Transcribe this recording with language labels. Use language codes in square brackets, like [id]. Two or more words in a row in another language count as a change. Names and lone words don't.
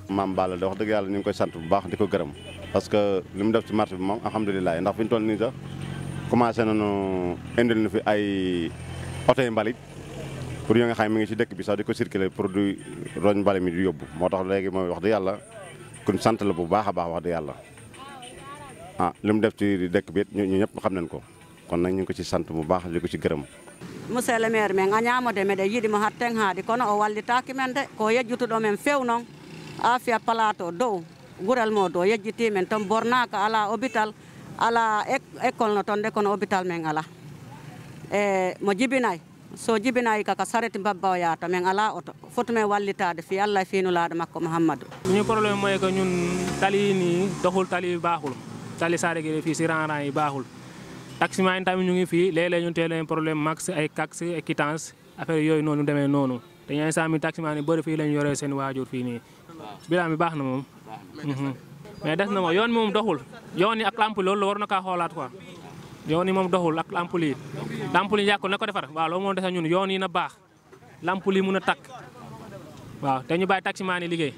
[wo] Mame Balla de wax dëgg yàlla ñu ngi koy sant bu baax di ko gërëm parce que li mu def ci marché bi moom alhamdulilah ndax fi ñu toll nii sax commencé nañu indil na fi ay oto yi mbalit pour yoo nga xam mi ngi ci dëkk bi sax di ko circuler produit roñ mbalit mi di yóbbu moo tax léegi mooy wax dëgg yàlla kon sant la bu baax a baax wax dëgg yàlla li mu def ci dëkk bi ñu ñëpp xam nañ ko kon nag ñu ngi ko ci sant bu baax di ko ci gërëm. [ff] monsieur le maire men a ñaamode meɗen yiɗimo hatten haade kono o wallitaki men de ko yejjutuɗo men few noon Afia plateau dow gural mo dow yejjiti men toon bornaka ala hôpital ala école no toon de kono hôpital men ala e mo jibinayi so jibinayi kaka sareti babba o yaata men ala oto foti men wallitade fi Allah e fiinulaɗo makko Mouhamadou [wo] ñu problème mooy que ñun tali nii doxul tali baaxul tali Saare-Gueye fii si rang-rang yi baaxul taximan yi tamit ñu ngi fii léeg-léeg ñu teel problème max ay cax ay quittance affaire yooyu noonu demee noonu te ñooy sami taximan yi bëri fii lañ yoree seen waajur fii nii bilan bi baax na moom mais des na moom yoon moom doxul yoon yi ak lamp loolu war na kaa xoolaat quoi yoon yi moom doxul ak lamp yi yàqul na ko defar waaw loolu moom des na ñun yoon yi na baax lamp yi mun a takk waaw te ñu bàyyi taximan yi liggéey.